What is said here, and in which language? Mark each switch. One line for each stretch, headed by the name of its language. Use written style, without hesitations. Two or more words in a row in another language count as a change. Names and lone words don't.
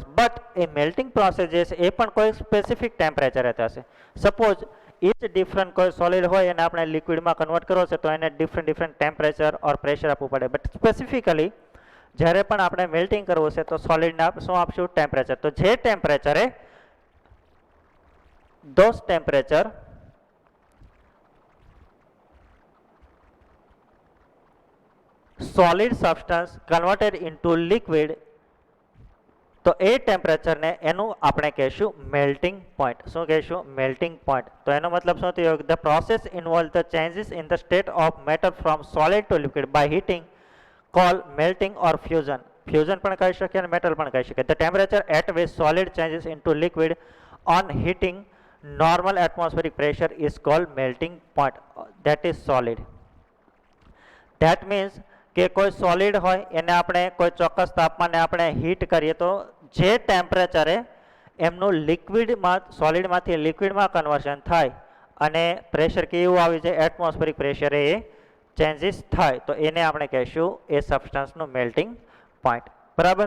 Gujarati: બટ એ
English: melting process
Gujarati: જે છે એ પણ કોઈ સ્પેસિફિક ટેમ્પરેચરે થશે. સપોઝ એ જ ડિફરન્ટ કોઈ સોલિડ હોય અને આપણે લિક્વિડમાં કન્વર્ટ કરવો છે તો એને
English: different temperature or pressure
Gujarati: આપવું પડે. બટ સ્પેસિફિકલી જ્યારે પણ આપણે મેલ્ટિંગ કરવું છે તો સોલિડને શું આપશું? ટેમ્પરેચર. તો જે ટેમ્પરેચરે
English: those temperature solid substance converted into liquid,
Gujarati: તો એ ટેમ્પરેચરને એનું આપણે કહીશું
English: melting point.
Gujarati: શું કહીશું?
English: melting point.
Gujarati: તો એનો મતલબ શું થયો?
English: the process involve the changes in the state of matter from solid to liquid by heating call melting or fusion.
Gujarati: ફ્યુઝન પણ કહી શકીએ અને મેટલ પણ કહી શકીએ.
English: the temperature at which solid changes into liquid on heating normal atmospheric pressure is called melting point, that is solid. That means
Gujarati: કે કોઈ સોલિડ હોય એને આપણે કોઈ ચોક્કસ તાપમાને આપણે હીટ કરીએ તો જે ટેમ્પરેચરે એમનું લિક્વિડમાં સોલિડમાંથી લિક્વિડમાં કન્વર્શન થાય અને પ્રેશર કેવું આવી જાય,
English: atmospheric pressure
Gujarati: એ ચેન્જીસ થાય તો એને આપણે કહીશું એ સબસ્ટન્સનું
English: melting point,
Gujarati: બરાબર.